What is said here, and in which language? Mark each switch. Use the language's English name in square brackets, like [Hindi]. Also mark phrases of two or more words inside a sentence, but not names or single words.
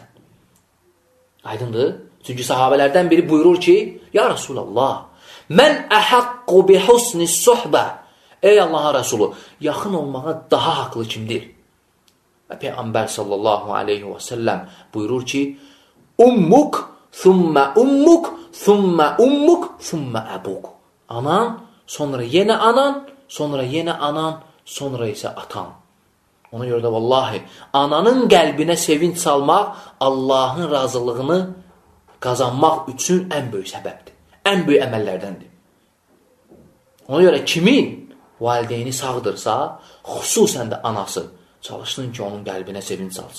[Azerbaijani] Aydındır? Çünki sahabələrdən biri buyurur ki, [Arabic] يا رسول الله، من أحق بحسن الصحبة. [Azerbaijani] Ey Allah'a Resulü, yaxın olmağa daha haqlı kimdir? Və Peyğəmbər [Arabic] صلى الله عليه وسلم [Azerbaijani] buyurur ki, [Arabic] أمك، ثم أمك، ثم أمك، ثم أبوك. [Azerbaijani] Anan, sonra yenə anan, sonra yenə anan, sonra isə atan. Ona görə də vallahi, ananın qəlbinə sevinç salmaq, Allahın razılığını qazanmaq üçün ən böyük səbəbdir. Ən böyük əməllərdəndir. Ona görə kimin valideyni sağdırsa, xüsusən də anası, çalışsın ki, onun qəlbinə sevinç salsın.